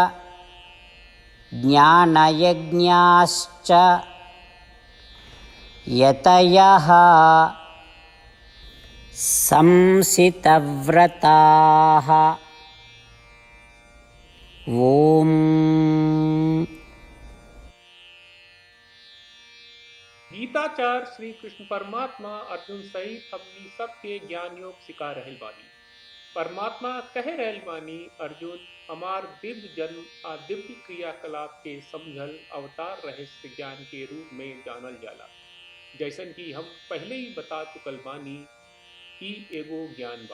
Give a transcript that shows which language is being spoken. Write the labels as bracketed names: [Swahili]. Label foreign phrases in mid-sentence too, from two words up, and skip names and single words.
[Sanskrit] ज्ञानयज्ञाश्च यतयः संसितव्रताः। ओम। [Bhojpuri] गीताचार श्री कृष्ण परमात्मा अर्जुन सहित हमनी सबके ज्ञान योग सिखा रहल बानी। परमात्मा कह रहल बानी, अर्जुन हमार दिव्य जन्म आ दिव्य क्रियाकलाप के समझल अवतार रहस्य ज्ञान के रूप में जानल जाला। जैसन कि हम पहले ही बता चुकल बानी कि एगो ज्ञान बा।